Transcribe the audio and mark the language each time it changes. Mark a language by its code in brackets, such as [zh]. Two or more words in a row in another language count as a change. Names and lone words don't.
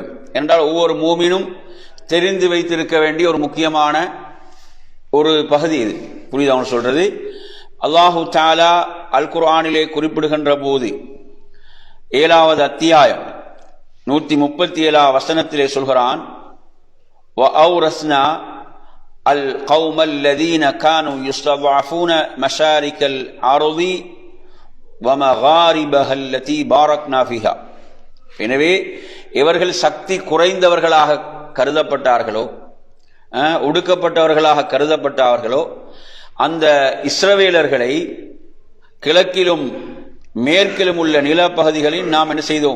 [ta] என்றால் ஒவ்வொரு மூமினும் தெரிந்து வைத்திருக்க வேண்டிய ஒரு முக்கியமான ஒரு பகுதி இது. புரியுது அவன் சொல்றது? [ar] الله تعالى [ta] அல் குர்ஆனிலே குறிப்பிடுகின்ற போது 7வது அத்தியாயம் 137 வசனத்திலே சொல்கிறான், [ar] وَأَوْرَثْنَا الْقَوْمَ الَّذِينَ كَانُوا يُسْتَضْعَفُونَ مَشَارِكَ الْأَرْضِ وَمَغَارِبَهَا الَّتِي بَارَكْنَا فِيهَا. [ta] எனவே இவர்கள் சக்தி குறைந்தவர்களாக கருதப்பட்டார்களோ, ஒடுக்கப்பட்டவர்களாக கருதப்பட்டார்களோ, அந்த இஸ்ரவேலர்களை கிழக்கிலும் மேற்கிலும் உள்ள நிலப்பகுதிகளில் நாம் என்ன செய்தோம்?